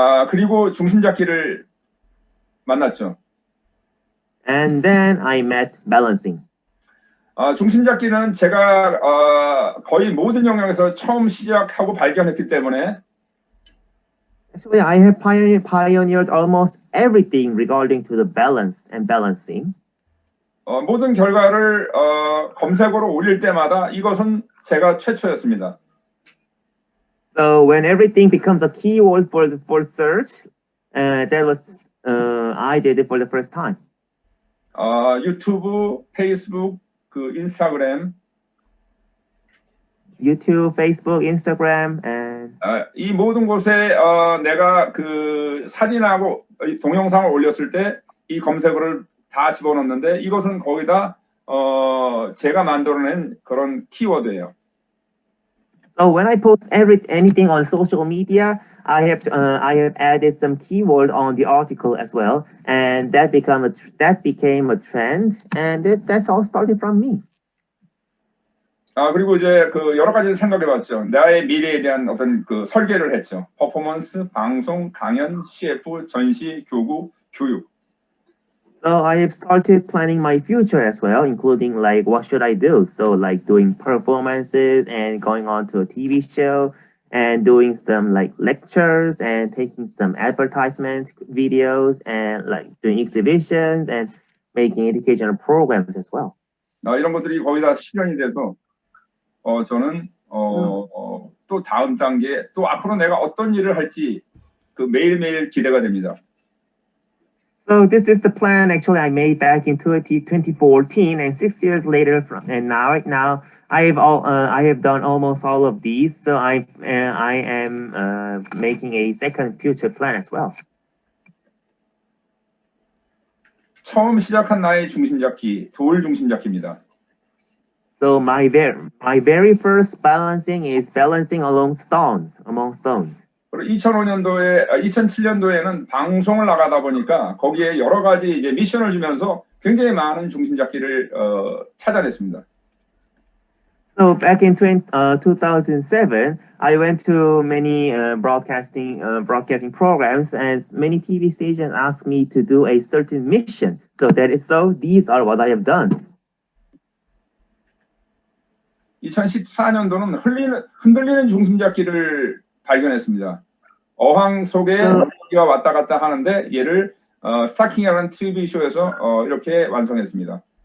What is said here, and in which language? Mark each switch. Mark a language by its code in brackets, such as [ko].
[ko] 그리고 중심 잡기를 만났죠. [en] And then I met balancing. [ko] 중심 잡기는 제가 거의 모든 영역에서 처음 시작하고 발견했기 때문에 [en] Actually, I have pioneered almost everything regarding to the balance and balancing. [ko] 모든 결과를 검색어로 올릴 때마다 이것은 제가 최초였습니다. [en] So when everything becomes a keyword for search, that was I did it for the first time. [ko] 유튜브, 페이스북, 인스타그램. [en] YouTube, Facebook, Instagram, and [ko] 이 모든 곳에 내가 그 사진하고 동영상을 올렸을 때 이 검색어를 다 집어넣는데 이것은 거기다 제가 만들어낸 그런 키워드예요. [en] So when I post anything on social media, I have added some keyword on the article as well, and that became a trend, and that's all started from me. [ko] 그리고 이제 그 여러 가지를 생각해봤죠. 나의 미래에 대한 어떤 그 설계를 했죠. 퍼포먼스, 방송, 강연, CF, 전시, 교구, 교육. [en] So I have started planning my future as well, including like what should I do? So like doing performances and going on to a TV show and doing some like lectures and taking some advertisement videos and like doing exhibitions and making educational programs as well. [ko] 이런 것들이 거의 다 실현이 돼서 저는 또 다음 단계 또 앞으로 내가 어떤 일을 할지 그 매일매일 기대가 됩니다. [en] So this is the plan actually I made back in 2014, and 6 years later right now I have done almost all of these. So I am making a second future plan as well. [ko] 처음 시작한 나의 중심 잡기, 돌 중심 잡기입니다. [en] So my very first balancing is balancing among stones. [ko] 2007년도에는 방송을 나가다 보니까 거기에 여러 가지 이제 미션을 주면서 굉장히 많은 중심 잡기를 찾아냈습니다. [en] So back in 2007, I went to many broadcasting programs, and many TV stations asked me to do a certain mission. These are what I have done. [ko] 2014년도는 흔들리는 중심 잡기를 발견했습니다. 어항 속에 기가 왔다 갔다 하는데 얘를 스타킹이라는 TV 쇼에서 이렇게 완성했습니다.